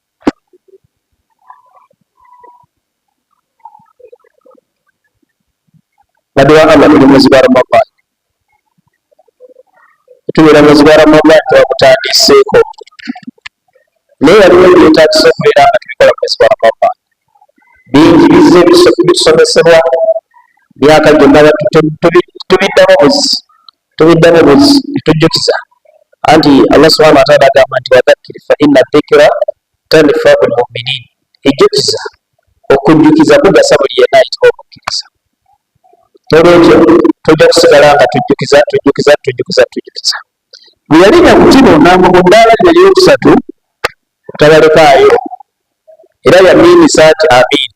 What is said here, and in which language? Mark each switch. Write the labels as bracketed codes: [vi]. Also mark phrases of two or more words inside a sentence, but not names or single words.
[lg] Badde wa Allah tuli mwezi gwa Ramadaani, tubeera mwezi gwa Ramadaani twagutandiseeko, naye waliwo ebyetaagisa okubeera nga tubikola mwezi gwa Ramadaani. Bingi bizze bisomesebwa myaka gyonna tubiddamu buzi netujjukiza anti Allah [ar] سبحانه وتعالى [lg] agamba nti [ar] وذكر فإن الذكرى تنفع المؤمنين. [lg] Ejjukiza, okujjukiza kugasa buli yenna ayitibwa omukkiriza. Olwekyo tujja kusigala nga tujjukiza. Bwe yalinya ku kino n'amuga eddaala lye eryokusatu tabalekaayo era yamiimisa nti amiina.